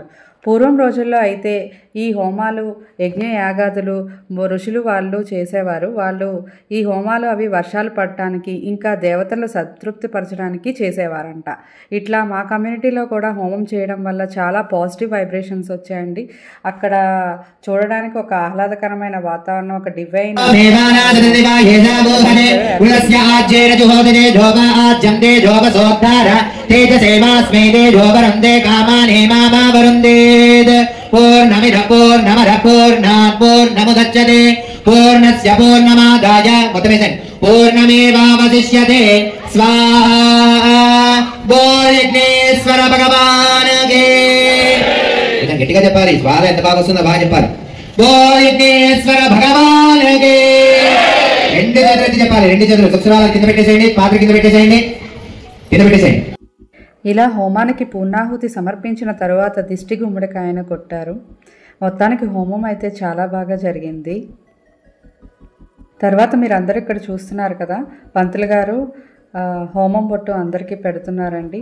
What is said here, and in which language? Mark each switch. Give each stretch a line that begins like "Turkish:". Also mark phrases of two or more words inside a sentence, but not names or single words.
Telugu: పూర్వం రోజుల్లో అయితే ఈ హోమాలు యజ్ఞయాగాదులు ఋషులు వాళ్ళు చేసేవారు. వాళ్ళు ఈ హోమాలు అవి వర్షాలు పడటానికి ఇంకా దేవతలు సంతృప్తి పరచడానికి చేసేవారంట. ఇట్లా మా కమ్యూనిటీలో కూడా హోమం చేయడం వల్ల చాలా పాజిటివ్ వైబ్రేషన్స్ వచ్చాయండి. అక్కడ చూడడానికి ఒక ఆహ్లాదకరమైన వాతావరణం, ఒక డివైన్
Sanskrit: पूर्णमिदं पूर्णमदः पूर्णात् पूर्णमुदच्यते पूर्णस्य पूर्णमादाय मोत्तमेसन् पूर्णमेवावशिष्यते स्वाहा
Hindi: बोल विघ्नेश्वर भगवान के
Sanskrit: इदं
Telugu: గట్టిగా చెప్పాలి
Sanskrit: स्वाहा
Telugu: ఎంత బాగా వస్తుందో బాగా చెప్పాలి.
Hindi: बोल विघ्नेश्वर भगवान के
Telugu: రెండు చేతులు చెప్పాలి. రెండు చేతులు సుక్షరాలు కింద పెట్టేసేయండి, పాత్ర కింద పెట్టేసేయండి, కింద పెట్టేసేయండి. ఇలా హోమానికి పూర్ణాహుతి సమర్పించిన తరువాత దిష్టి గుమ్మడికాయను కొట్టారు. మొత్తానికి హోమం అయితే చాలా బాగా జరిగింది. తర్వాత మీరు అందరూ ఇక్కడ చూస్తున్నారు కదా, పంతులు గారు హోమం బొట్టు అందరికీ పెడుతున్నారండి.